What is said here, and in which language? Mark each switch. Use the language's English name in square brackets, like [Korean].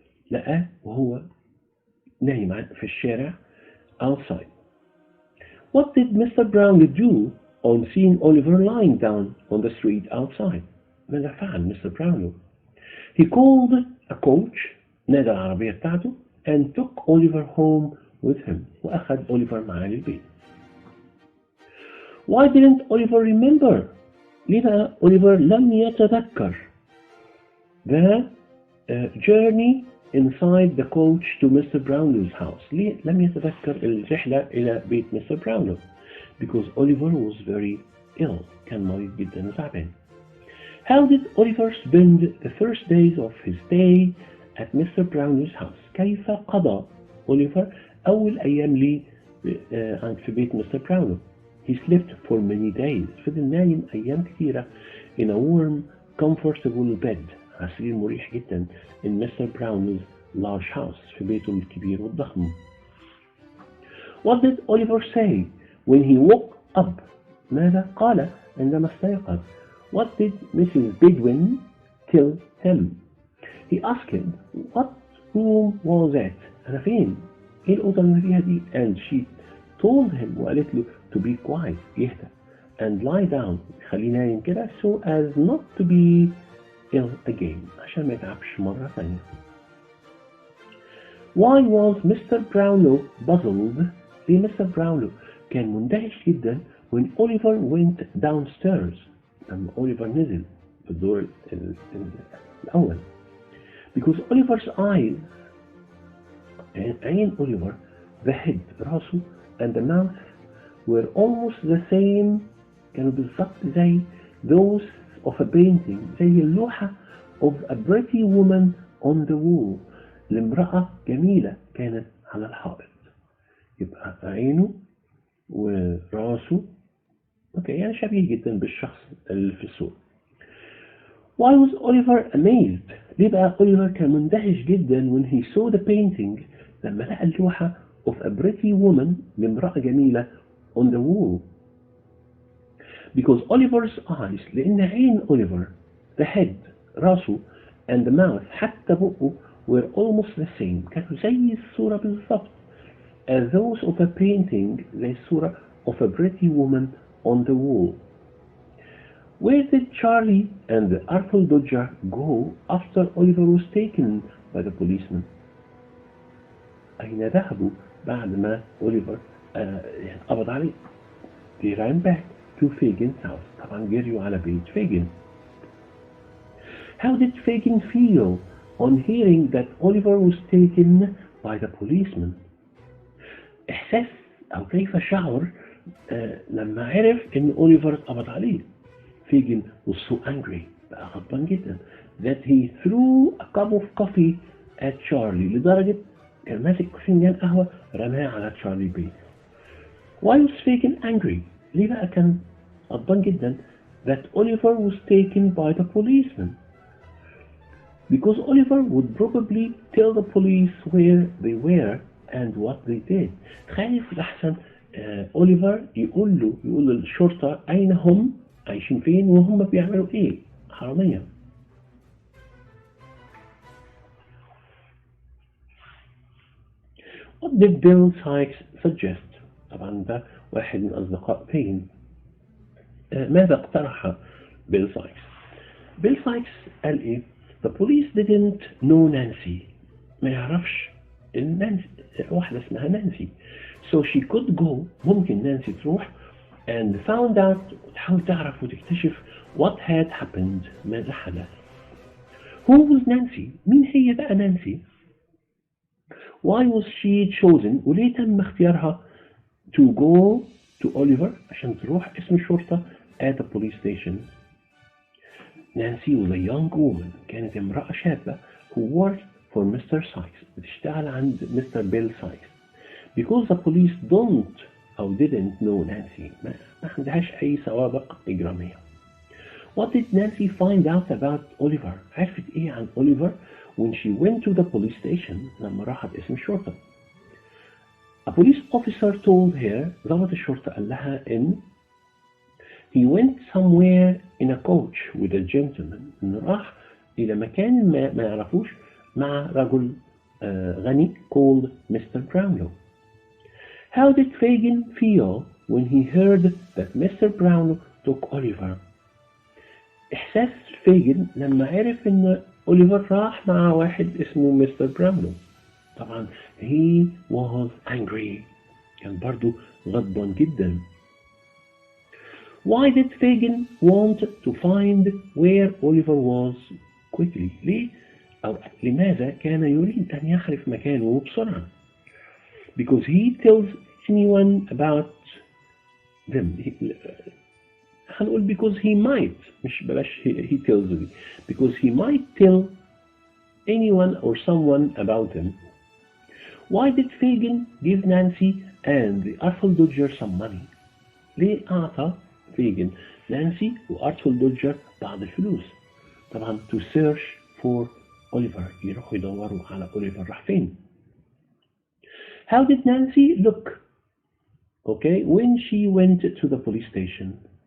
[Arabic] لقاه وهو نايم في الشارع [English] outside. What did Mr. Brownlow do on seeing Oliver lying down on the street outside? [Arabic] ماذا فعل مستر براونلو؟ [English] He called a coach. [Arabic] نادى العربية بتاعته [English] and took Oliver home with him. [Arabic] وأخذ أوليفر معاه للبيت. [English] Why didn't Oliver remember? [Arabic] ليه أوليفر لم يتذكر [English] the journey inside the coach to Mr. Brownlow's house? [Arabic] ليه لم يتذكر الرحلة إلى بيت مستر براونلو؟ [English] Because Oliver was very ill. [Arabic] كان مريض جدا وتعبان. [English] How did Oliver spend the first days of his stay at Mr. Brownlow's house? [Arabic] كيف قضى أوليفر أول أيام لي في بيت مستر براونلو؟ [English] He slept for many days. [Arabic] فضل نايم أيام كثيرة [English] in a warm, comfortable bed. [Arabic] على سرير مريح جدا [English] in Mr. Brownlow's large house. [Arabic] في بيته الكبير والضخم. [English] What did Oliver say when he woke up? [Arabic] ماذا قال عندما استيقظ؟ [English] What did Mrs. Bidwin tell him? He asked him, what room was it? [Arabic] أنا فين؟ إيه الأوضة اللي فيها دي؟ [English] And she told him [Arabic] وقالت له [English] to be quiet. [Arabic] يهدأ. [English] And lie down. [Arabic] خليه نايم كده [English] so as not to be ill again. [Arabic] عشان ما يتعبش مرة ثانية. [English] Why was Mr. Brownlow puzzled? [Arabic] ليه مستر براونلو كان مندهش جدا [English] when Oliver went downstairs. [Arabic] لما أوليفر نزل في الدور الأول. [English] Because Oliver's eyes, [Arabic] عين أوليفر, [English] the head, [Arabic] راسه, [English] and the mouth were almost the same. [Arabic] كانوا بالضبط زي [English] those of a painting. [Arabic] زي اللوحة [English] of a pretty woman on the wall. [Arabic] لامرأة جميلة كانت على الحائط. يبقى عينه وراسه اوكي يعني شبيه جدا بالشخص اللي في الصورة. [English] Why was Oliver amazed? [Arabic] ليه بقى أوليفر كان مندهش جدا [English] when he saw the painting [Arabic] لما لقى اللوحة [English] of a pretty woman [Arabic] لامرأة جميلة [English] on the wall? Because Oliver's eyes, [Arabic] لأن عين أوليفر, [English] the head, [Arabic] راسه, [English] and the mouth, [Arabic] حتى بقه, [English] were almost the same. [Arabic] كانوا زي الصورة بالضبط. [English] As those of a painting, [Arabic] زي الصورة [English] of a pretty woman on the wall. Where did Charlie and Arthur Dodger go after Oliver was taken by the policeman? [Arabic] أين ذهبوا بعد ما أوليفر قبض عليه؟ [English] They ran back to Fagin's house. [Arabic] طبعا جريوا على بيت فاجن. [English] How did Fagin feel on hearing that Oliver was taken by the policeman? [Arabic] إحساس أو كيف شعر لما عرف إن أوليفر اتقبض عليه. [English] Fagin was so angry, [Arabic] بقى غضبان جدا, [English] that he threw a cup of coffee at Charlie. [Arabic] لدرجة كان ماسك فنجان قهوة رماها على تشارلي بيت. [English] Why was Fagin angry? [Arabic] ليه بقى كان غضبان جدا that Oliver was taken by the policeman. [English] Because Oliver would probably tell the police where they were and what they did. [Arabic] خايف لحسن أوليفر يقول للشرطة أين هم عايشين فين وهم بيعملوا إيه حرامية. [English] What did Bill Sykes suggest? [Arabic] طبعا ده واحد من أصدقاء فين. ماذا اقترح بيل سايكس؟ بيل سايكس قال إيه؟ [English] The police didn't know Nancy. [Arabic] ما يعرفش نانسي واحدة اسمها نانسي. [English] So she could go. [Arabic] ممكن نانسي تروح [English] and found out [Arabic] تحاول تعرف وتكتشف [English] what had happened. [Arabic] ماذا حدث. [English] Who was Nancy? [Arabic] مين هي بقى نانسي؟ [English] Why was she chosen? [Arabic] وليه تم اختيارها [English] to go to Oliver [Arabic] عشان تروح اسم الشرطة [English] at the police station. Nancy was a young woman. [Arabic] كانت امرأة شابة [English] who worked for Mr. Sykes. [Arabic] بتشتغل عند Mr. [English] Bill Sykes. Because the police don't [Arabic] أو [English] didn't know Nancy. [Arabic] ما عندهاش أي سوابق إجرامية. [English] What did Nancy find out about Oliver? [Arabic] عرفت إيه عن [English] Oliver when she went to the police station [Arabic] لما راحت اسم الشرطة. [English] A police officer told her, [Arabic] ضابط الشرطة قال لها إن [English] he went somewhere in a coach with a gentleman. [Arabic] إنه راح إلى مكان ما يعرفوش مع رجل غني [English] called Mr. Brownlow. How did Fagin feel when he heard that Mr. Brownlow took Oliver? [Arabic] إحساس فاجن لما عرف إن أوليفر راح مع واحد اسمه مستر براونلو. طبعا [English] he was angry. [Arabic] كان برضو غضبان جدا. [English] Why did Fagin want to find where Oliver was quickly? [Arabic] ليه أو لماذا كان يريد أن يعرف مكانه بسرعة؟ [English] Because he tells anyone about them. [Arabic] هنقول [English] because he might [Arabic] مش بلاش [English] he tells me. Because he might tell anyone or someone about them. Why did Fagin give Nancy and the Artful Dodger some money? [Arabic] ليه أعطى فيجن نانسي وأرتفul دوجر بعض الفلوس؟ طبعا [English] to search for Oliver. [Arabic] يروحوا يدوروا على Oliver راح فين. [English] How did Nancy look? Okay, when she went to the police station.